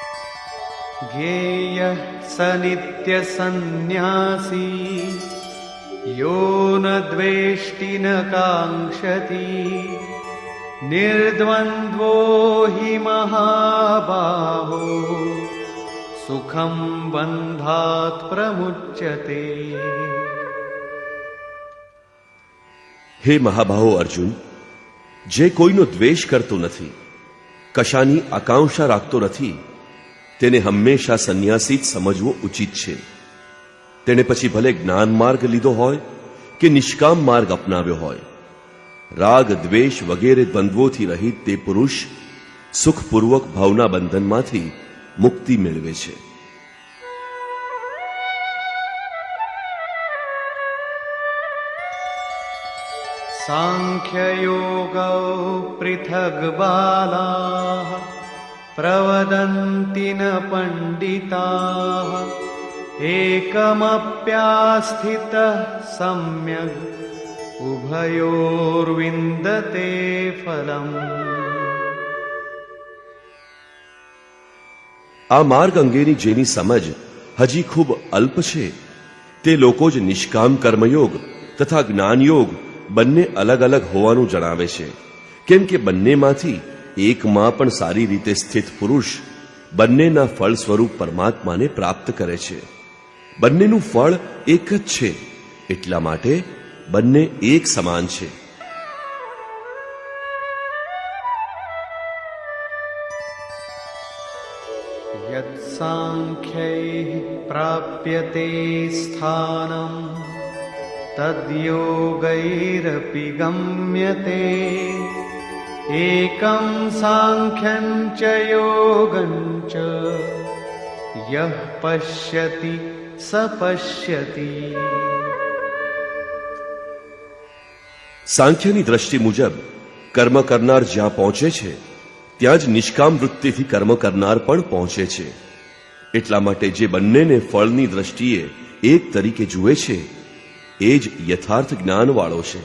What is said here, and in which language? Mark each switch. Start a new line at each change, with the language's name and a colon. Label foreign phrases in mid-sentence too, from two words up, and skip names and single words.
Sanskrit: જ્ઞેય સ નિત્ય સંન્યાસી यो न द्वेष्टि न काङ्क्षति निर्द्वन्द्वो हि महाबाहो सुखं बन्धात् प्रमुच्यते।
Gujarati: હે મહાબાહો અર્જુન, જે કોઈનો દ્વેષ કરતો નથી, કશાની આકાંક્ષા રાખતો નથી, તેને હંમેશા સંન્યાસી જ સમજવો ઉચિત છે. તેણે પછી ભલે જ્ઞાન માર્ગ લીધો હોય કે નિષ્કામ માર્ગ અપનાવ્યો હોય, રાગ દ્વેષ વગેરે દ્વંદ્વોથી રહિત તે પુરુષ સુખપૂર્વક ભાવના બંધનમાંથી મુક્તિ મેળવે છે.
Sanskrit: साङ्ख्ययोगौ पृथग् बालाः प्रवदन्ति न पण्डिताः एकमप्यास्थितः सम्यग् उभयोर्विन्दते फलम्.
Gujarati: આ માર્ગ અંગેની જેની સમજ હજી ખૂબ અલ્પ છે, તે લોકો જ નિષ્કામ કર્મયોગ તથા જ્ઞાનયોગ બંને અલગ અલગ હોવાનું જણાવે છે. કેમ કે બંનેમાંથી એકમાં પણ સારી રીતે સ્થિત પુરુષ બંનેના ફળ સ્વરૂપ પરમાત્માને પ્રાપ્ત કરે છે. બંનેનું ફળ એક જ છે, એટલા માટે બંને એક સમાન છે.
Sanskrit: यत्साङ्ख्यैः प्राप्यते स्थानं तद्योगैरपि गम्यते एकं साङ्ख्यं च योगं च यः पश्यति स पश्यति.
Gujarati: સાંખ્યની દ્રષ્ટિ મુજબ કર્મ કરનાર જ્યાં પહોંચે છે ત્યાં જ નિષ્કામ વૃત્તિથી કર્મ કરનાર પણ પહોંચે છે. એટલા માટે જે બંનેને ફળની દ્રષ્ટિએ એક તરીકે જુએ છે એ જ યથાર્થ જ્ઞાનવાળો છે.